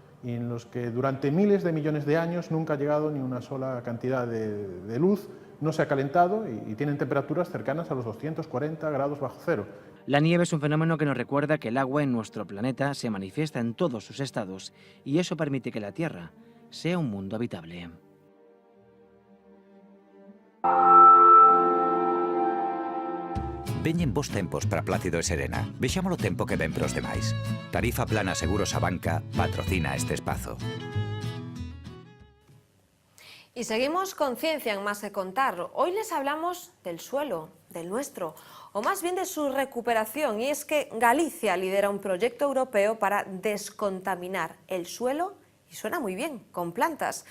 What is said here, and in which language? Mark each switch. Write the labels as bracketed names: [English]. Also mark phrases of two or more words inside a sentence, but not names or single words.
[Spanish] y en los que durante miles de millones de años nunca ha llegado ni una sola cantidad de luz, no se ha calentado y tienen temperaturas cercanas a los 240 grados bajo cero. La nieve es un fenómeno que nos recuerda que el agua en nuestro planeta se manifiesta en todos sus estados y eso permite que la Tierra sea un mundo habitable. [Galician] Veñen bons tempos para Plácido e Serena. Vexamos o tempo que ven pros demais. Tarifa Plana Seguros Abanca patrocina este espazo. [Spanish] Y seguimos con Ciencia en Más que Contar. Hoy les hablamos del suelo, del nuestro, o más bien de su recuperación. Y es que Galicia lidera un proyecto europeo para descontaminar el suelo, y suena muy bien, con plantas.